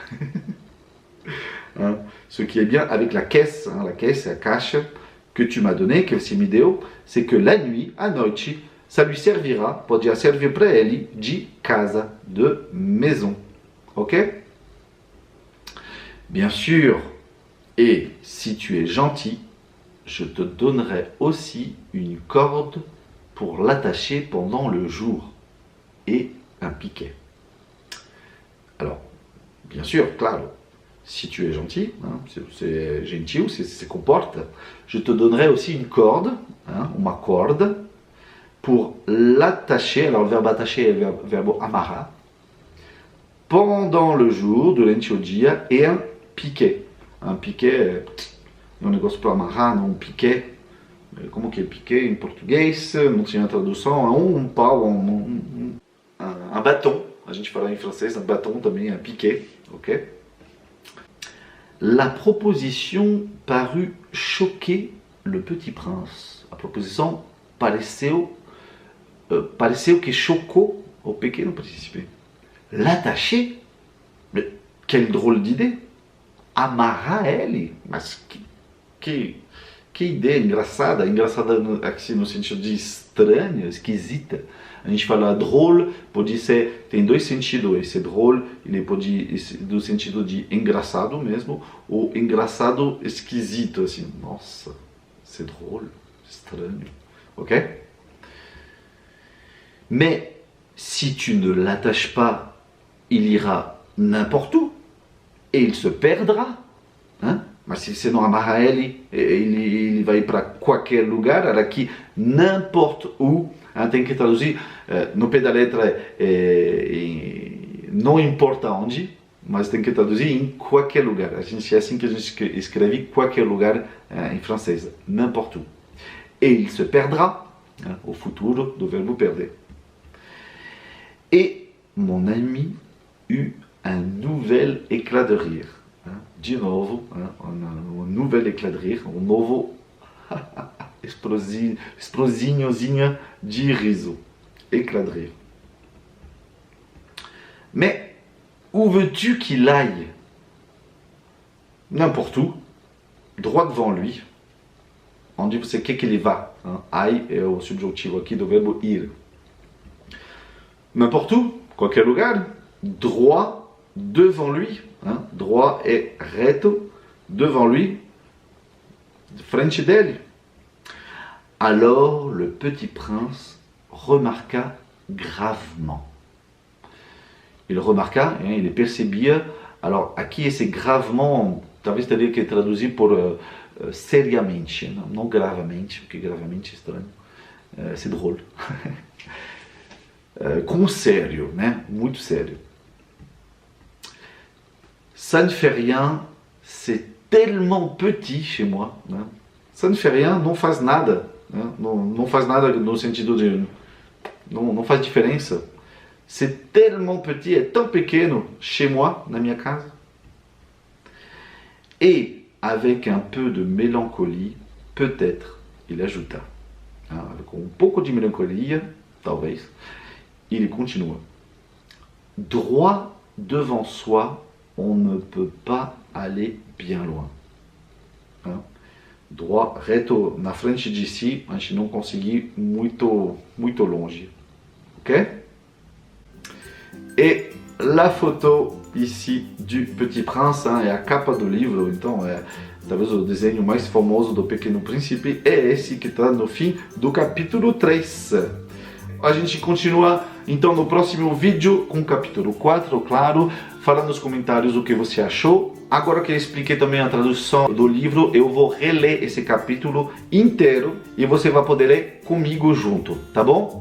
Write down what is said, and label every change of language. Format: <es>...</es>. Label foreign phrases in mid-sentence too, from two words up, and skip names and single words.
<fr>Ce qui est bien avec la caisse, c'est</fr> <pt>a caixa</pt> <fr>que tu m'as donné,</fr> <pt>que você me deu,</pt> <fr>c'est que la nuit,</fr> <pt>à noite,</pt> <fr>ça lui servira,</fr> <pt>podia servir para ele de casa,</pt> <fr>de maison. Ok? Bien sûr, et si tu es gentil, je te donnerai aussi une corde pour l'attacher pendant le jour et un piquet. Alors, bien sûr, claro, si tu es gentil, hein, c'est gentil, se comporte, je te donnerai aussi une corde, hein, uma corde, pour l'attacher. Alors le verbe attacher est le verbe amarrar, pendant le jour,</fr> <pt>durante o dia,</pt> <fr>et un piquet. Un piquet</fr> <pt>é negócio para amarrar, não um piquet. Como que é piquet em português? Não tinha tradução. É pau, um bâton. A gente fala em francês,</pt> <fr>un bâton também, un piquet. Ok? La proposition parut choquer le Petit Prince.</fr> <pt>A proposição pareceu que chocou o pequeno príncipe.</pt> <fr>L'attacher? Mais quelle drôle d'idée!</fr> <pt>amarrar ele? Mas que ideia engraçada, engraçada aqui no sentido de estranha, esquisita. A gente fala drôle, pode ser, tem dois sentidos, esse drôle, ele pode, do sentido de engraçado mesmo, ou engraçado esquisito, assim, nossa,</pt> <fr>c'est drôle, estranho, ok? Mais si tu ne l'attaches pas, il ira n'importe où, et il se perdra, hein?</fr> <pt>Mas se você não amarrar ele vai para qualquer lugar, aqui,</pt> <fr>n'importe où, hein,</fr> <pt>tem que traduzir, no pé da letra não importa onde, mas tem que traduzir em qualquer lugar. É assim que a gente escreve qualquer lugar em francês,</pt> <fr>n'importe où. Et il se perdra, hein, au</fr> <pt>futuro do verbo perder.</pt> <fr>Et mon ami eut un nouvel éclat de rire.</fr> <pt>De novo, um</pt> <fr>nouvel éclat de rire,</fr> <pt>um novo explosinhozinha de riso,</pt> <fr>éclat de rire. Mais où veux-tu qu'il aille? N'importe où, droit devant lui.</fr> <pt>Onde você quer que ele vá? Aille é o subjuntivo aqui do verbo ir.</pt> <fr>N'importe où,</fr> <pt>qualquer lugar,</pt> <fr>droit devant lui, hein, droit et reto, devant lui,</fr> <pt>de frente dele.</pt> <fr>Alors le petit prince remarqua gravement. Il remarqua, hein, il percebia.</fr> <pt>Alors aqui esse gravement, talvez teria que traduzir por seriamente, não gravamente, porque gravamente é estranho,</pt> <fr>c'est drôle.</fr> <pt>Com sério, né? Muito sério.</pt> <fr>Ça ne fait rien, c'est tellement petit chez moi. Né? Ça ne fait rien,</fr> <pt>não faz nada. Né? Não faz nada no sentido de... Não faz diferença.</pt> <fr>C'est tellement petit,</fr> <pt>é tão pequeno</pt> <fr>chez moi,</fr> <pt>na minha casa.</pt> <fr>Et avec un peu de mélancolie, peut-être, il ajouta.</fr> <pt>Com um pouco de melancolia, talvez,</pt> <fr>il continua. Droit devant soi, on ne peut pas aller bien loin. Hein? Droit,</fr> <pt>reto, na frente de si, a gente não consegue ir muito longe.</pt> <fr>Ok? Et la photo ici du Petit Prince, hein,</fr> <pt>é a capa do livro, então talvez o desenho mais famoso do Pequeno Príncipe é esse que está no fim do capítulo 3. A gente continua então no próximo vídeo com o capítulo 4, claro. Fala nos comentários o que você achou. Agora que eu expliquei também a tradução do livro, eu vou reler esse capítulo inteiro e você vai poder ler comigo junto, tá bom?</pt>